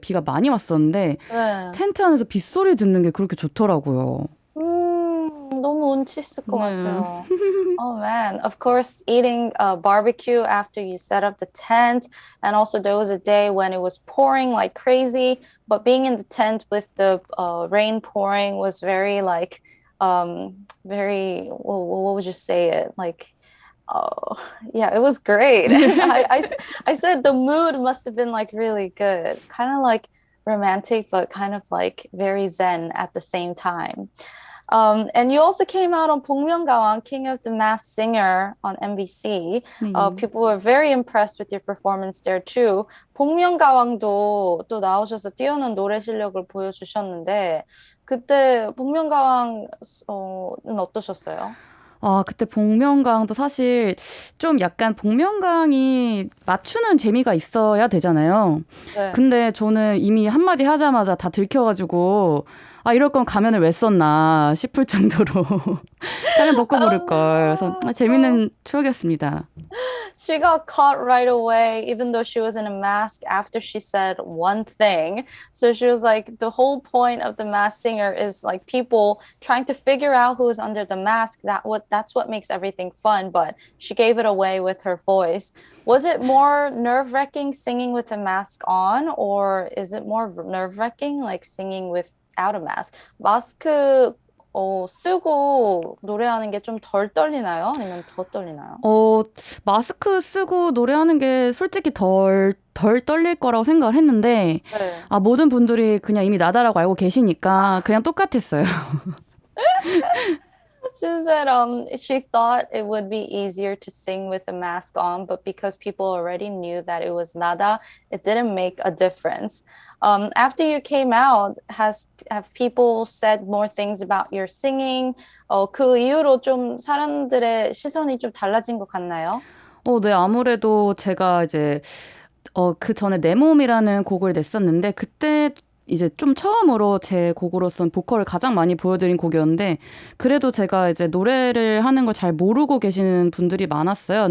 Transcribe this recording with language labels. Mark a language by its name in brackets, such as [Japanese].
[Korean] 비가 많이 왔었는데 네. 텐트 안에서 빗소리 듣는 게 그렇게 좋더라고요. 너무 운치 있을 것 네. 같아요. [English] Oh man, of course, eating barbecue after you set up the tent. And also, there was a day when it was pouring like crazy, but being in the tent with the rain pouring was very, like, very, what would you say it? Like, oh, yeah, it was great. I said the mood must have been like really good, kind of like romantic, but kind of like very zen at the same time. And you also came out on 복면가왕, King of the Masked Singer on NBC. [Korean] 네. [English] People were very impressed with your performance there too. [Korean] 복면가왕도 또 나오셔서 뛰어난 노래 실력을 보여주셨는데 그때 복면가왕은 어떠셨어요? 아, 그때 복면가왕도 사실 좀 약간 복면가왕이 맞추는 재미가 있어야 되잖아요. 네. 근데 저는 이미 한마디 하자마자 다 들켜가지고, 아, 이럴 거면 가면을 왜 썼나 싶을 정도로 가면 벗고 부를 걸. 그래서 아, [English] Oh, [Korean] 재밌는 추억이었습니다. [English] she got caught right away, even though she was in a mask after she said one thing. So she was like, the whole point of the masked singer is like people trying to figure out who's under the mask. That's what makes everything fun. But she gave it away with her voice. Was it more nerve-wracking singing with a mask on, or is it more nerve-wracking like singing without a mask? [Korean] 마스크 쓰고 노래하는 게 좀 덜 떨리나요? 아니면 더 떨리나요? 어, 마스크 쓰고 노래하는 게 솔직히 덜 떨릴 거라고 생각을 했는데, 네. 아, 모든 분들이 그냥 이미 나다라고 알고 계시니까 그냥 똑같았어요. [English] She said she thought it would be easier to sing with a mask on, but because people already knew that it was nada, it didn't make a difference. After you came out, have people said more things about your singing? [Korean] 그 이후로 좀 사람들의 시선이 좀 달라진 것 같나요? 네, 아무래도 제가 이제 그 전에 내 몸이라는 곡을 냈었는데 그때 이제 좀 처음으로 제 곡으로선 보컬을 가장 많이 보여드린 곡이었는데 그래도 제가 이제 노래를 하는 걸 잘 모르고 계시는 분들이 많았어요.